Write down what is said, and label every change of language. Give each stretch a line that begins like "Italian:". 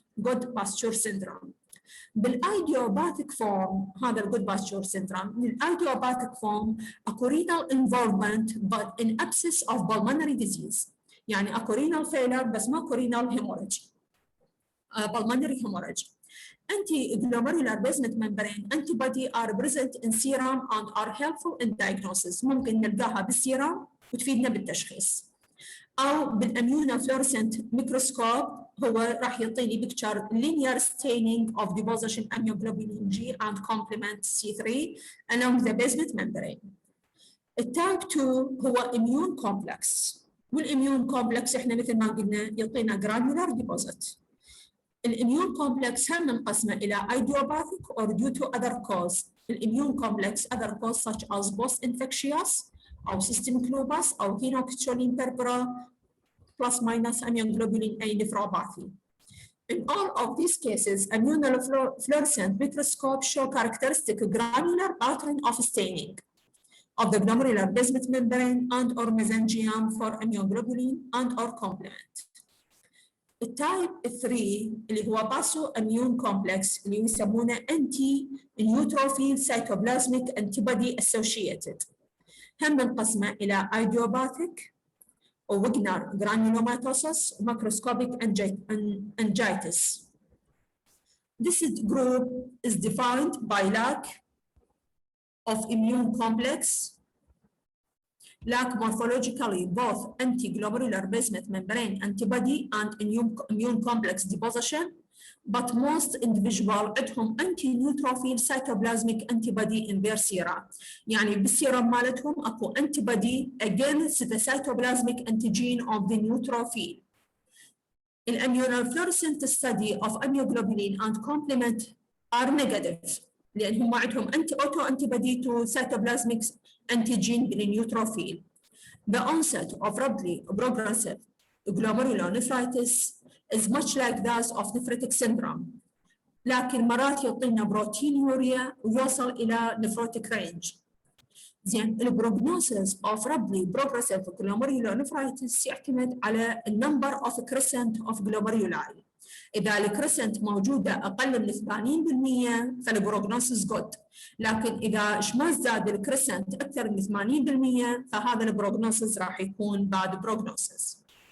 English: Goodpasture syndrome. بالايديوباثيك form هذا الجود باتشور سيندروم، من الايديوباثيك فورم اكو renal involvement but in absence of pulmonary disease، يعني اكو رينال فيلر بس ماكو renal hemorrhage pulmonary hemorrhage. Anti-glomerular basement membrane antibody are present in serum and are helpful in diagnosis.
Arabic: ممكن نلقاها بالسيرم وتفيدنا بالتشخيص، أو بالاميونوفلورسنت ميكروسكوب هو راح يعطيني بيكتشر
English: linear staining of deposition immunoglobulin G and complement C3 along the basement membrane.
Arabic: التايب 2 هو immune complex، والimmune complex احنا مثل ما قلنا يعطينا granular deposit.
English: الاميون كومبلكس
Arabic: هم منقسمه الى
English: idiopathic or due to other cause. الاميون complex other cause such as post infectious او systemic lupus او phenoctolin purpura plus minus immunoglobulin A nephropathy. In all of these cases, immunofluorescent microscope show characteristic granular pattern of staining of the glomerular basement membrane and or mesangium for immunoglobulin and or complement. التايب 3 اللي هو pauci immune complex اللي يسمونه anti neutrophil cytoplasmic antibody associated, هم منقسمه الى idiopathic ووجنر granulomatosis وماكروسكوبيك angiitis. This group is defined by lack of immune complex, lack morphologically both anti-glomerular basement membrane antibody and immune complex deposition, but most individual عندهم anti-neutrophil cytoplasmic antibody in their serum.
Arabic: يعني بالسيرم مالتهم اكو
English: antibody against the cytoplasmic antigen of the neutrophil. Immunofluorescent study of immunoglobulin and complement are negative
Arabic: لأن هم عندهم
English: auto antibody to cytoplasmic antigen بالنيوتروفيل. The onset of rapidly progressive glomerulonephritis is much like that of nephritic syndrome،
Arabic: لكن مرات يعطينا بروتينوريا ويوصل إلى
English: nephrotic range. زين البروجنوسيس of rapidly progressive glomerulonephritis يعتمد على number of crescent of glomeruli.
Arabic: إذا الكريسنت موجودة أقل من 80% فالبروجنوسيس جود، لكن إذا ما زاد الكريسنت أكثر من 80% فهذا البروجنوسيس راح يكون bad prognosis.